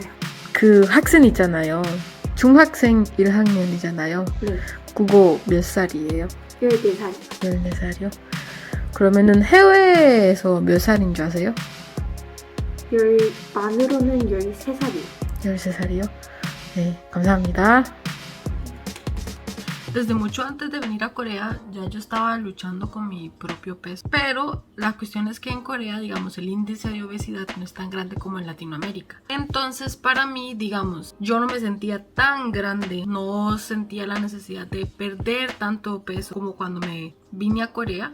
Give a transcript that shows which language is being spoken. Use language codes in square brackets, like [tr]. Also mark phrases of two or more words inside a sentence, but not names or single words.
[ko] 그 학생 있잖아요. 중학생 1학년이잖아요. 네. 그거 몇 살이에요? 14살. 14살이요? 그러면은 해외에서 몇 살인 줄 아세요? 만으로는 13살이에요. 13살이요? 네, 감사합니다. [es] Desde mucho antes de venir a Corea ya yo estaba luchando con mi propio peso, pero la cuestión es que en Corea, digamos, el índice de obesidad no es tan grande como en Latinoamérica. Entonces para mí, digamos, yo no me sentía tan grande, no sentía la necesidad de perder tanto peso como cuando me vine a Corea.